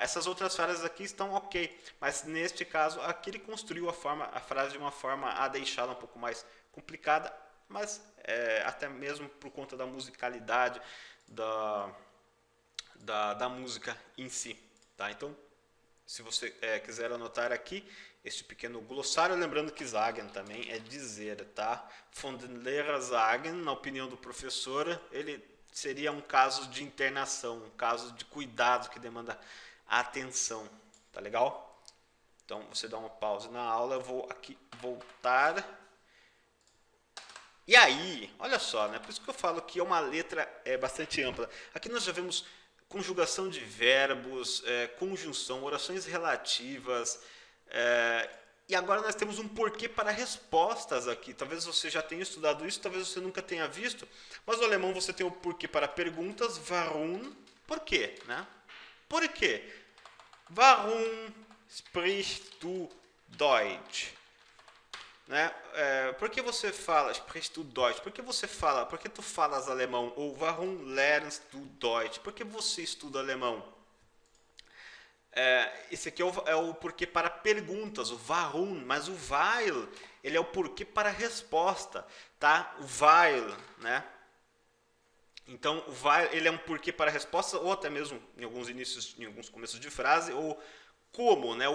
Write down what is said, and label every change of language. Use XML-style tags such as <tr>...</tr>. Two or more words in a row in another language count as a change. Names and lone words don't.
<pt>Essas outras frases aqui estão ok, mas neste caso aqui ele construiu a frase de uma forma a deixá-la um pouco mais complicada, mas até mesmo por conta da musicalidade da música em si, tá? Então, se você quiser anotar aqui este pequeno glossário, lembrando que sagen também é dizer, tá?</pt> <de>Von den Lehrer sagen,</de> <pt>na opinião do professor, ele seria um caso de internação, um caso de cuidado que demanda atenção, tá legal? Então, você dá uma pausa na aula, eu vou aqui voltar. E aí, olha só, né? Por isso que eu falo que é uma letra bastante ampla. Aqui nós já vemos conjugação de verbos, conjunção, orações relativas, e agora nós temos um porquê para respostas aqui. Talvez você já tenha estudado isso, talvez você nunca tenha visto, mas no alemão você tem o porquê para perguntas, warum, por quê, né? Por quê?</pt> <de>Warum sprichst du Deutsch?</de> <pt>Né? Por que você fala,</pt> <de>sprichst du Deutsch?</de> <pt>Por que tu falas alemão?</pt> <de>Ou warum lernst du Deutsch?</de> <pt>Por que você estuda alemão? Esse aqui é o porquê para perguntas, o warum, mas o weil, ele é o porquê para resposta, tá? O weil, né? Então, o weil, ele é um porquê para resposta, ou até mesmo em alguns começos de frase, ou como, né?</pt>